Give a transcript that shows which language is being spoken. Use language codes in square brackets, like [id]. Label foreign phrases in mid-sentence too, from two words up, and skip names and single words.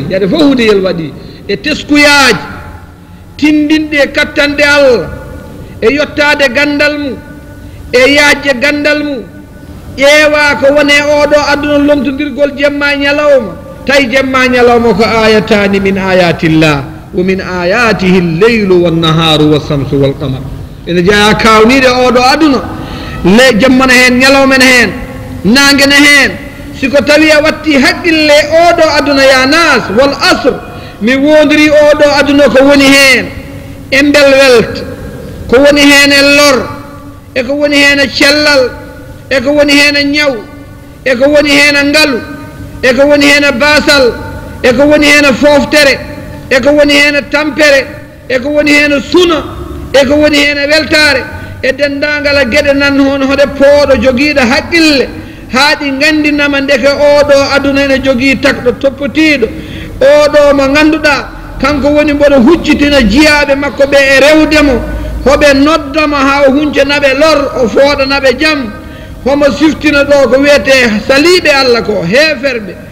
[ff] ñande fof huudeyel waɗi e teskuyaji tindinɗe kattanɗe allah e yottade gandal mum e yaajje gandal mum ƴeewa ko wone oɗo aduna lomtodirgol jemma ñalawma tawi jemma ñalawma ko ayatani [ar] من آيات الله ومن آياته الليل والنهار والشمس والقمر [ff] ene jeeya kawnide oɗo aduna le jemmana hen ñalawmene hen nangene hen siko tawi a watti haqqille oɗo aduna [ar] يا ناس والعصر [ff] mi wodiri oɗo aduna ko woni hen e bel welta ko woni hen e lor e ko woni hen e cellal e ko woni hen e ñaw e ko woni hen e ngaalu e ko woni hen e basal e ko woni hen e foftere e ko woni hen e tampere e ko woni hen e suna e ko woni hen e weltare e dendagal gueɗe nan hono hoɗe pooɗo joguiɗo haqqille haa ɗi gandinama ndeke oɗo aduna ene jogui takɗo toppotiɗo oɗo mo ganduɗa kanko woni mboɗo huccitina jiyaɓe makko ɓe e rewdemo hoɓe noddama ha o huncanaɓe lor o fooɗanaɓe jaam homo siftina ɗo ko wiyete saliɓe allah ko heferɓe